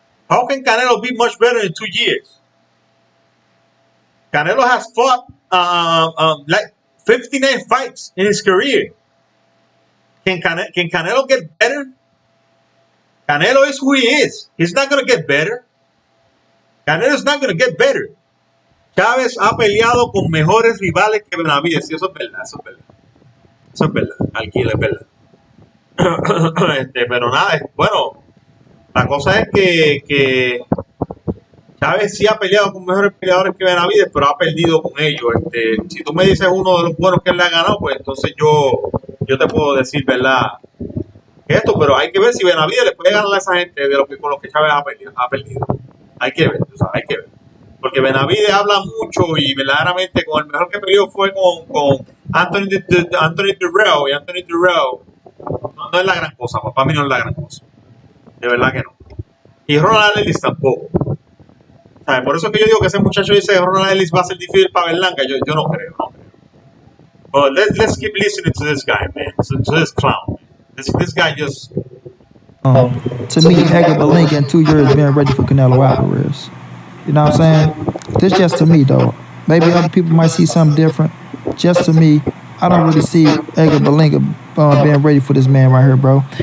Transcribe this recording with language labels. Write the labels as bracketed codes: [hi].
[en] How can Canelo be much better in 2 years? Canelo has fought like 59 fights in his career. Can Canelo get better? Canelo is who he is. He's not going to get better. Canelo is not going to get better. [es] Chávez ha peleado con mejores rivales que Benavides. Sí, eso es verdad, eso es verdad. Eso es verdad, Alquila, es verdad. Pero nada, bueno, la cosa es que Chávez sí ha peleado con mejores peleadores que Benavides, pero ha perdido con ellos. Si tú me dices uno de los buenos que él le ha ganado, pues entonces yo te puedo decir, ¿verdad? Esto, pero hay que ver si Benavides le puede ganar a esa gente con los que Chávez ha perdido. Hay que ver, o sea, hay que ver. Porque Benavides habla mucho y verdaderamente con el mejor que peleó fue con Anthony Dirrell, y Anthony Dirrell no es la gran cosa, para mí no es la gran cosa. De verdad que no. Y Ronald Ellis tampoco. ¿Sabes? Por eso es que yo digo que ese muchacho dice que Ronald Ellis va a ser difícil para Berlanga. Yo no creo, no creo. [en] But let's keep listening to this guy, man. To this clown. This guy just... to me, Edgar Berlanga in 2 years being ready for Canelo Alvarez. You know what I'm saying? This just to me, though. Maybe other people might see something different. Just to me, I don't really see Edgar Berlanga being ready for this man right here, bro.